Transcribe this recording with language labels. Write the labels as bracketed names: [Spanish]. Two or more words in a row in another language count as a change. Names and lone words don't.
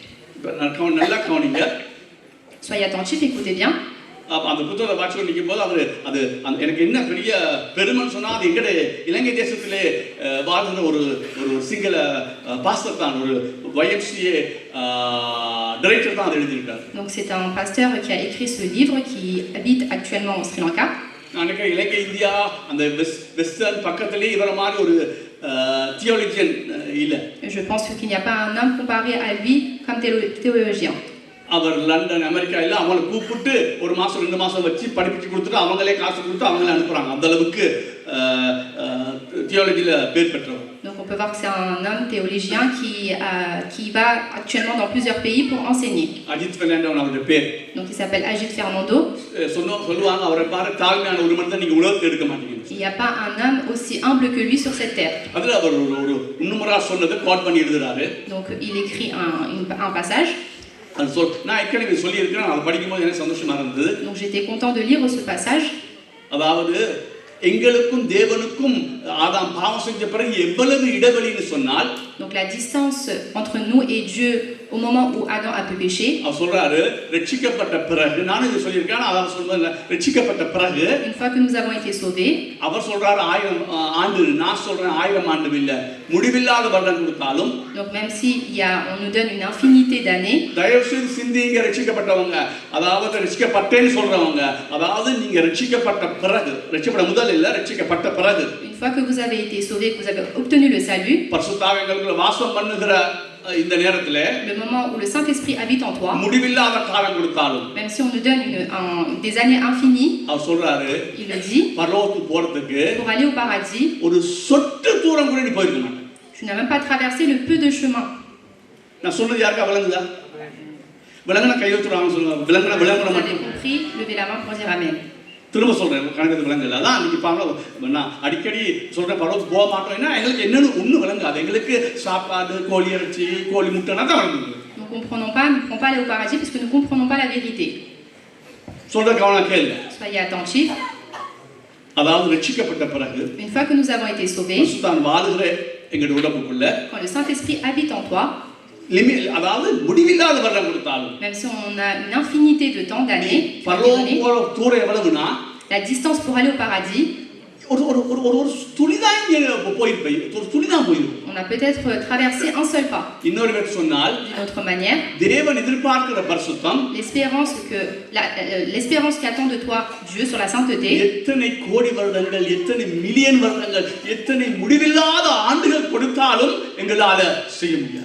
[French] Soyez attentifs, écoutez bien. [Tamil] அந்த புத்தகத்தை வாட்சி நிற்கும் போது அது எனக்கு என்ன பெரிய பெருமைன்னு சொன்னா, அது எங்கட இலங்கை தேசத்திலே வாழ்ந்த ஒரு சிங்கள பாஸ்டர் தான், ஒரு YMCA டைரக்டர் தான் அதை எழுதியிருக்காரு. [French] Donc c'est un pasteur qui a écrit ce livre qui habite actuellement au Sri Lanka. [Tamil] நான் நினைக்கிறேன் இலங்கை இந்தியா அந்த வெஸ்டர்ன் பக்கத்திலே இவர மாதிரி ஒரு தியோலஜியன் இல்லை. [French] Je pense qu'il n'y a pas un homme comparé à lui comme théologien. [Tamil] அவர் லண்டன் அமெரிக்கா எல்லாம் அவங்களை கூப்பிட்டு ஒரு மாசம் 2 மாசம் வச்சு படிப்பிச்சு கொடுத்துட்டு அவங்களே காசு கொடுத்து அவங்களே அனுப்புறாங்க. அந்த அளவுக்கு தியோலஜியில பேர் பெற்றவர். [French] Donc on peut voir que c'est un homme théologien qui va actuellement dans plusieurs pays pour enseigner. [Tamil] அஜித் பெர்னாண்டோ அவருடைய பேர். [French] Donc il s'appelle Ajit Fernando. [Tamil] சொல்லுவாங்க அவரை பாரு தாழ்மையான ஒரு மனிதன் நீங்க உலகத்தை எடுக்க மாட்டீங்க. [French] Il n'y a pas un homme aussi humble que lui sur cette terre. [Tamil] அதுல அவர் ஒரு இன்னுமரா சொன்னதை கோட் பண்ணி எழுதுறாரு. [French] Donc il écrit un passage. [Tamil] நான் ஏற்கனவே சொல்லி இருக்கிறேன், அதை படிக்கும்போது எனக்கு சந்தோஷமா இருந்தது. [French] Donc j'étais content de lire ce passage. [Tamil] அதாவது எங்களுக்கும் தேவனுக்கும் ஆதாம் பாவம் செஞ்ச பிறகு எவ்வளவு இடைவெளின்னு சொன்னால், [French] donc la distance entre nous et Dieu au moment où Adam a pu pécher. [Tamil] அவர் சொல்றாரு ரட்சிக்கப்பட்ட பிறகு, நான் இது சொல்லியிருக்கேன், அதான் சொல்றேன், ரட்சிக்கப்பட்ட பிறகு [French] une fois que nous avons été sauvés, [Tamil] அவர் சொல்றாரு 1000 ஆண்டு, நான் சொல்றேன் 1000 ஆண்டு இல்ல, முடிவில்லாத வருடம் கொடுத்தாலும். [French] donc même si on nous donne une infinité d'années, [Tamil] தயவு செய்து சிந்திங்க, ரட்சிக்கப்பட்டவங்க, அதாவது ரட்சிக்கப்பட்டேன்னு சொல்றவங்க, அதாவது நீங்க ரட்சிக்கப்பட்ட பிறகு, ரட்சிக்கப்பட முதல் இல்ல, ரட்சிக்கப்பட்ட பிறகு, [French] une fois que vous avez été sauvés, que vous avez obtenu le salut, [Tamil] பரிசுத்தாவியங்களுக்குள்ள வாசம் பண்ணுகிற இந்த நேரத்துல, [French] le moment où le Saint-Esprit habite en toi, [Tamil] முடிவில்லாத காலம் கொடுத்தாலும், [French] même si on nous donne des années infinies, [Tamil] அவர் சொல்றாரு, [French] il le dit, [Tamil] பரலோகத்துக்கு போறதுக்கு [French] pour aller au paradis, [Tamil] ஒரு சொட்டு தூரம் கூட நீ போயிருக்க மாட்டே. [French] tu n'as même pas traversé le peu de chemin. [Tamil] நான் சொல்றது யாருக்கா விளங்குதா? விளங்குனா கை வச்சுறாங்க சொல்லுங்க. விளங்குனா [French] Vous avez compris, levez la main pour dire amen. [Tamil] திரும்ப சொல்றேன், கணக்கு விளங்கல. அதான் இன்னைக்கு பாருங்க, நான் அடிக்கடி சொல்றேன் பரலோகத்துக்கு போக மாட்டோம்னா எங்களுக்கு என்னன்னு ஒன்றும் விளங்காது. எங்களுக்கு சாப்பாடு, கோழி இறைச்சி, கோழி முட்டைனா தான் விளங்குது. [French] Nous ne comprenons pas aller au paradis parce que nous ne comprenons pas la vérité. [Tamil] சொல்ற கவனம் கேளுங்க. [French] Soyez attentifs. [Tamil] அதாவது ரட்சிக்கப்பட்ட பிறகு, [French] une fois que nous avons été sauvés, [Tamil] தான் வாழுகிற எங்களுடைய உடம்புக்குள்ள, [French] quand le Saint-Esprit habite en toi, [Tamil] அதாவது முடிவில்லாத வருடம் கொடுத்தாலும், [French] même si on a une infinité de temps d'années, [Tamil] பரலோக தூரம் எவ்வளவுனா, [French] la distance pour aller au paradis, [Tamil] ஒரு துளிதான் போயிருப்பை, ஒரு துளிதான் போயிருக்கும். [French] on a peut-être traversé un seul pas. [Tamil] இன்னொரு விதத்தில் சொன்னால், [French] d'une autre manière, [Tamil] தேவன் எதிர்பார்க்கிற பரிசுத்தம், [French] l'espérance qu'attend de toi Dieu sur la sainteté, [Tamil] எத்தனை கோடி வருடங்கள், எத்தனை மில்லியன் வருடங்கள், எத்தனை முடிவில்லாத ஆண்டுகள் கொடுத்தாலும் எங்களால செய்ய முடியாது.